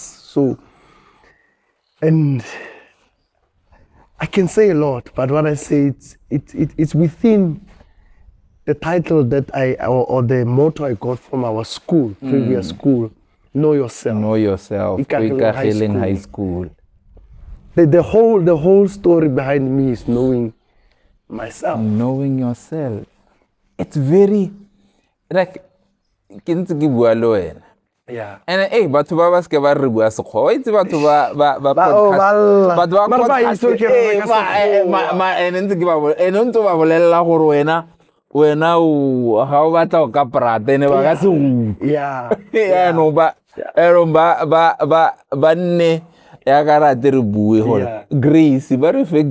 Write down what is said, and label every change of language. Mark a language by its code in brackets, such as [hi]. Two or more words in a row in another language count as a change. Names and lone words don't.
[en] So, and I can say a lot, but what I say, it's within the title that or the motto I got from our school, previous school, know yourself. Know yourself. Ikageng High school. The whole story behind me is knowing myself. Knowing yourself. It's very, like, Yeah. and hey, [tn] batho ba ba ske ba re bua sekgowa itse batho ba ene ntse ke ba bolella gore wena o ga o batla o ka prata ene ba ka se go ba nne ya ka rate re bue gore grace ba re fe